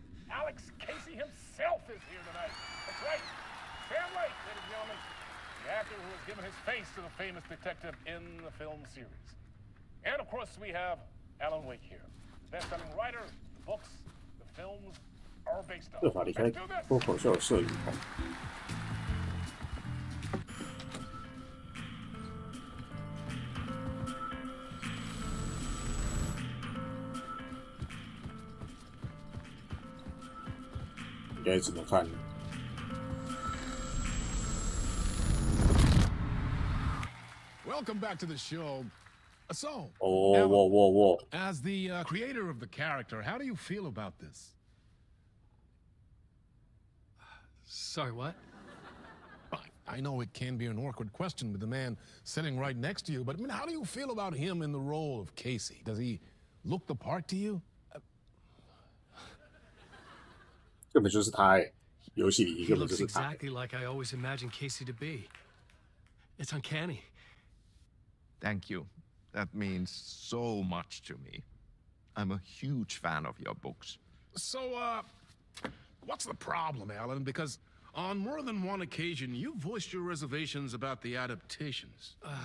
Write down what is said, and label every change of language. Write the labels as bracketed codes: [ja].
[en] Alex Casey himself is here tonight. That's right. Sam Lake, ladies and gentlemen. The actor who has given his face to the famous detective in the film series. And of course, we have Alan Wake here. Best-selling writer, the books, the films are based on. [zh] 这法离开脱口秀摄影棚。应该只能看。 [en] Welcome back to the show. So, as the creator of the character, how do you feel about this? Sorry, what? I know it can be an awkward question with the man sitting right next to you, but I mean, how do you feel about him in the role of Casey? Does he look the part to you? [zh] 根本就是他哎，游戏里根本就是 [en] He looks exactly like I always imagined Casey to be. It's uncanny. Thank you. That means so much to me. I'm a huge fan of your books. So, what's the problem, Alan? Because on more than one occasion, you voiced your reservations about the adaptations.